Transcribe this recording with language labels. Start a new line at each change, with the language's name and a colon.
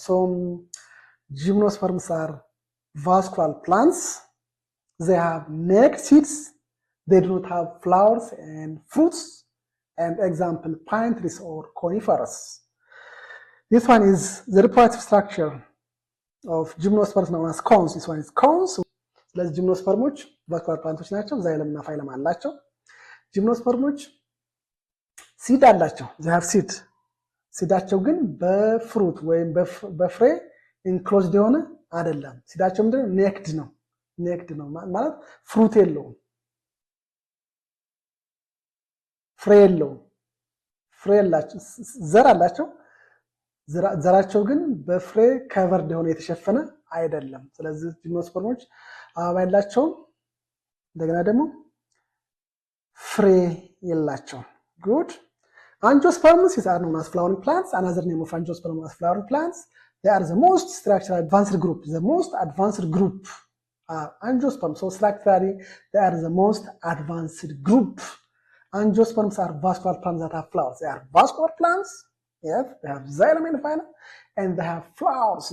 English: So gymnosperms are vascular plants. They have naked seeds. They do not have flowers and fruits. And example, pine trees or conifers. This one is the reproductive structure of gymnosperms known as cones. This one is cones.
Amharic: ስለዚህ ጂምኖስፐርሞች ቫስኩላር ፕላንቶች ናቸው። ዛይለም እና ፋይለም አላቸው። ጂምኖስፐርሞች ሲድ አላቸው።
English: they have seed
Amharic: ሲዳቸው ግን በፍሩት ወይም በፍሬ ኢንክሎዝድ የሆነ አይደለም። ሲዳቸው ምንድነው? ኔክድ ነው ማለት ፍሩት የለውም፣ ፍሬ የለውም። ፍሬ ያላቸው ዘር አላቸው። ዘራቸው ግን በፍሬ ከቨርድ የሆነ የተሸፈነ አይደለም። ስለዚህ ጂምኖስፐርሞች አበባ የላቸውም፣ እንደገና ደግሞ ፍሬ የላቸውም። ጉድ
English: Angiosperms are known as flowering plants. Another name of angiosperm as flowering plants. They are the most structurally advanced group. The most advanced group are angiosperms. So structurally, they are the most advanced group. Angiosperms are vascular plants that have flowers. They are vascular plants. Yes, they have xylem and phylum, and they have flowers.